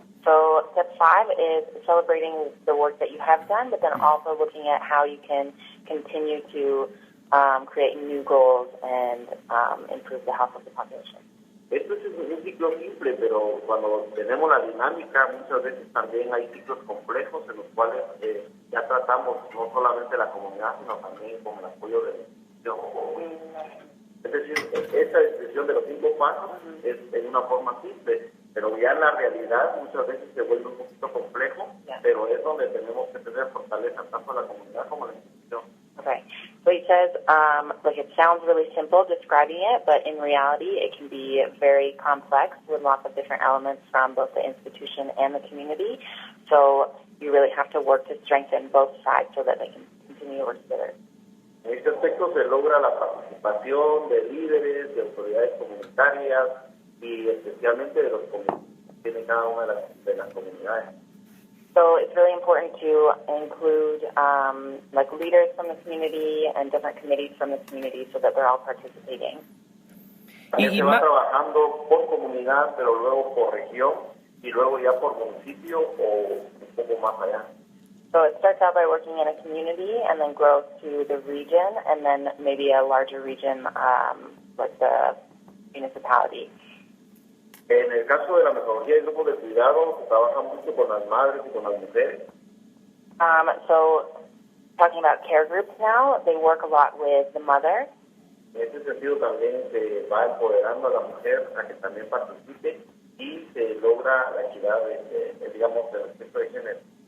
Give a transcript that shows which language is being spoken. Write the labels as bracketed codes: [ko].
[en] So step 5 is celebrating the work that you have done, but then also looking at how you can continue to create new goals and improve the health of the population. [es] Esto es un ciclo simple, pero cuando tenemos la dinámica, muchas veces también hay ciclos complejos en los cuales ya tratamos no solamente la comunidad, sino también con el apoyo de la institución. Es decir, esta descripción de los 5 pasos es en una forma simple, pero ya en la realidad muchas veces se vuelve un poquito complejo, pero es donde tenemos que tener fortaleza tanto la comunidad como la institución. [en] Okay. So he says, like it sounds really simple describing it, but in reality it can be very complex with lots of different elements from both the institution and the community. So you really have to work to strengthen both sides so that they can continue to work together. [es] En este aspecto se logra la participación de líderes, de autoridades comunitarias y especialmente de los comunitarios que tienen cada una de las comunidades. [en] So it's really important to include like leaders from the community and different committees from the community so that they're all participating. [es] También se va trabajando por comunidad, pero luego por región y luego ya por municipio o un poco más allá. [en] So it starts out by working in a community and then grows to the region and then maybe a larger region like the municipality. [es] En el caso de la metodología de grupos de cuidado, se trabaja mucho con las madres y con las mujeres. [en] So, talking about care groups now, they work a lot with the mother. [es] En ese sentido también se va empoderando a la mujer a que también participe y se logra la equidad, digamos, del aspecto de género.